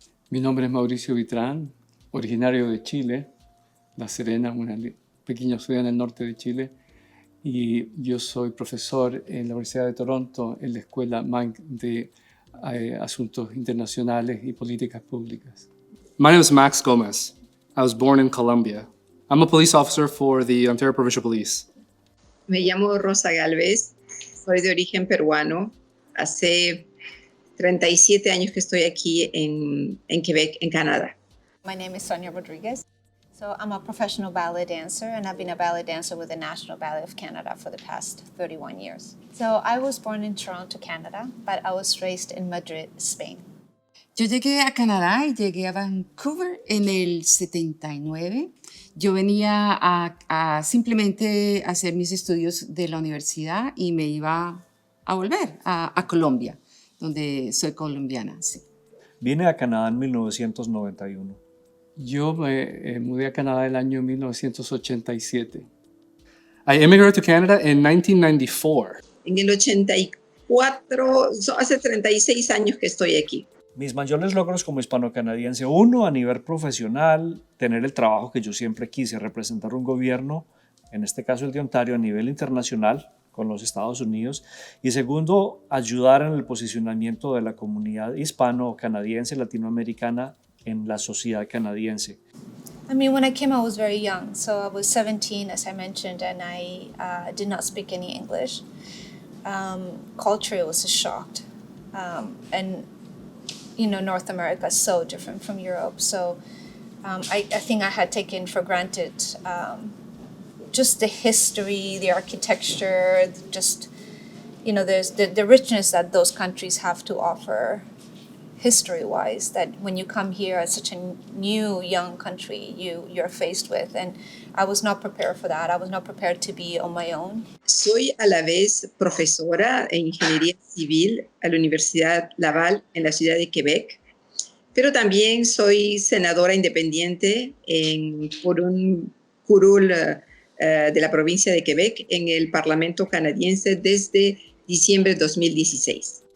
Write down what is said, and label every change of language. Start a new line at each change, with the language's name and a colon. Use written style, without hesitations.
Spanish: Mi nombre es Mauricio Vitrán, originario de Chile, La Serena, una pequeña ciudad en el norte de Chile, y yo soy profesor en la Universidad de Toronto en la Escuela Manc de Asuntos Internacionales y Políticas Públicas.
English: My name is Max Gomez. I was born in Colombia. I'm a police officer for the Ontario Provincial Police.
Spanish: Me llamo Rosa Galvez, soy de origen peruano. Hace 37 años que estoy aquí en Quebec, en Canadá.
English: My name is Sonia Rodriguez. So I'm a professional ballet dancer, and I've been a ballet dancer with the National Ballet of Canada for the past 31 years. So I was born in Toronto, Canada, but I was raised in Madrid, Spain.
Spanish: Yo llegué a Canadá y llegué a Vancouver en el 79. Yo venía a simplemente hacer mis estudios de la universidad y me iba a volver a Colombia, donde soy colombiana. Sí. Vine a Canadá en 1991. Yo me mudé a Canadá el año 1987.
English: I immigrated to Canada in 1994.
Spanish: En el 84, hace 36 años que estoy aquí. Mis mayores logros como hispano-canadiense, uno, a nivel profesional, tener el trabajo que yo siempre quise, representar un gobierno, en este caso el de Ontario, a nivel internacional, con los Estados Unidos. Y segundo, ayudar en el posicionamiento de la comunidad hispano-canadiense, latinoamericana en la sociedad canadiense.
English: I mean, when I came, I was very young. So I was 17, as I mentioned, and I did not speak any English. Culturally, I was shocked. And, you know, North America is so different from Europe. So I think I had taken for granted just the history, the architecture, just, you know, there's the richness that those countries have to offer history-wise, that when you come here as such a new, young country, you're faced with. And I was not prepared for that. I was not prepared to be on my own.
Spanish: Soy a la vez profesora en Ingeniería Civil a la Universidad Laval en la ciudad de Quebec, pero también soy senadora independiente por un curul de la provincia de Quebec en el Parlamento canadiense desde diciembre de 2016.